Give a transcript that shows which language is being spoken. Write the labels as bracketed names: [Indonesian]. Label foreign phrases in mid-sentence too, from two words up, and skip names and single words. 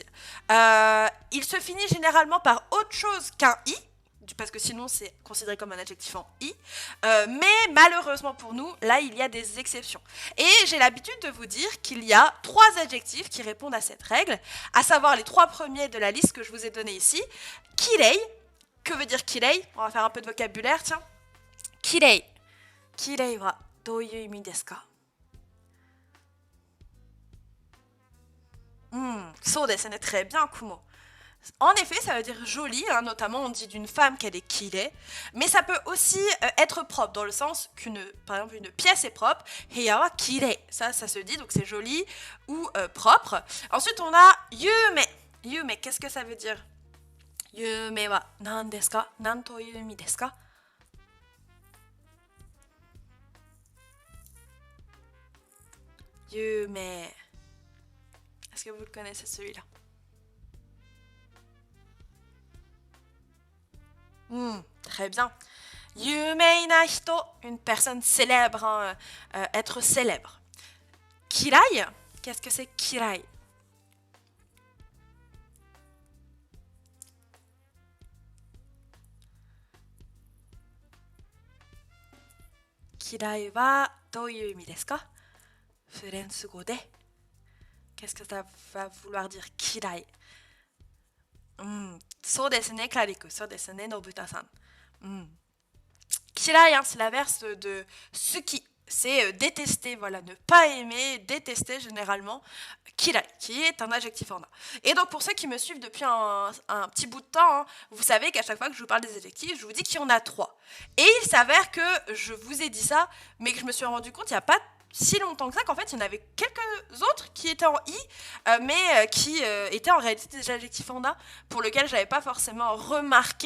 [French] Il se finit généralement par autre chose qu'un I, parce que sinon c'est considéré comme un adjectif en i, mais malheureusement pour nous, là il y a des exceptions. Et j'ai l'habitude de vous dire qu'il y a 3 adjectifs qui répondent à cette règle, à savoir les 3 premiers de la liste que je vous ai donnée ici. Kirei, que veut dire kirei? On va faire un peu de vocabulaire, tiens. [Japanese] きれい。きれいはどういう意味ですか? そうですね, [French] très bien, [Japanese] Kumo. [French] En effet, ça veut dire jolie, hein, notamment on dit d'une femme qu'elle est kirei, mais ça peut aussi être propre, dans le sens par exemple, une pièce est propre, [Japanese] 部屋はきれい, [French] ça se dit, donc c'est joli ou propre. Ensuite, on a yume. Yume, qu'est-ce que ça veut dire? [Japanese] 夢は何ですか？何という意味ですか? [French] Yume. Est-ce que vous le connaissez celui-là? Très bien. [Japanese] 有名な人, [French] une personne célèbre, hein, être célèbre. Kirai, qu'est-ce que c'est kirai? [Japanese] 嫌いはどういう意味ですか? フランス語で. [French] Qu'est-ce que ça va vouloir dire kirai? [Japanese] そうですね、クラリク。そうですね、のぶたさん。Kirai, [French] hein, c'est l'inverse de suki. C'est détester, voilà, ne pas aimer, détester généralement. Kirai, qui est un adjectif en a. Et donc pour ceux qui me suivent depuis un petit bout de temps, hein, vous savez qu'à chaque fois que je vous parle des adjectifs, je vous dis qu'il y en a 3. Et il s'avère que je vous ai dit ça, mais que je me suis rendu compte il n'y a pas si longtemps que ça, qu'en fait il y en avait quelques autres qui étaient en i, mais qui étaient en réalité des adjectifs en a, pour lesquels je n'avais pas forcément remarqué.